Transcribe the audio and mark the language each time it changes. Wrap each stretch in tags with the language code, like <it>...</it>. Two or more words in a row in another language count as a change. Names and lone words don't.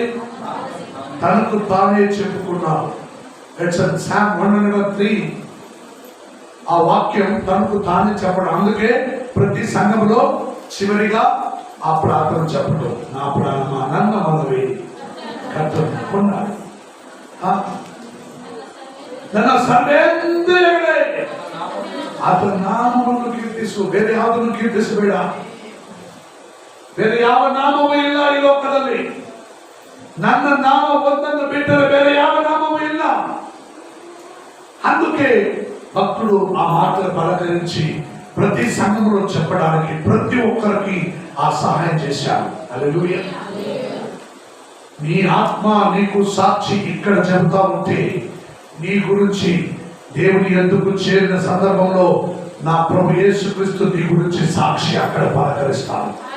<te>తనకు తానే చెప్పుకున్నారు. Psalm 103 ఆ వాక్యం తనకు తానే చెప్పడం. అందుకే ప్రతి సంఘంలో చివరిగా ఆ ప్రార్థన చెప్పడం. నా ప్రాణమా నన్ను మనవి కట్టుకున్నాడు.</te> <kn>ನನ್ನ ಸರ್ವೇಂದ್ರಿಯಗಳೇ ಆತನ ನಾಮವನ್ನು ಕೀರ್ತಿಸು. ಬೇರೆ ಯಾವುದನ್ನು ಕೀರ್ತಿಸಬೇಡ. ಬೇರೆ ಯಾವ ನಾಮವೂ ಇಲ್ಲ ಈ ಲೋಕದಲ್ಲಿ. ನನ್ನ ನಾಮ ಒಂದನ್ನು ಬಿಟ್ಟರೆ ಬೇರೆ ಯಾವ ನಾಮವೂ ಇಲ್ಲ.</kn> <te>అందుకే భక్తుడు ఆ మాటలు పలకరించి ప్రతి సంఘంలో చెప్పడానికి ప్రతి ఒక్కరికి ఆ సహాయం చేశాడు. హల్లెలూయా. నీ ఆత్మ నీకు సాక్షి ఇక్కడ చెబుతా ఉంటే నీ గురించి దేవుని ఎందుకు చేరిన సందర్భంలో నా ప్రభు యేసుక్రీస్తు నీ గురించి సాక్షి అక్కడ పలకరిస్తాడు.</te>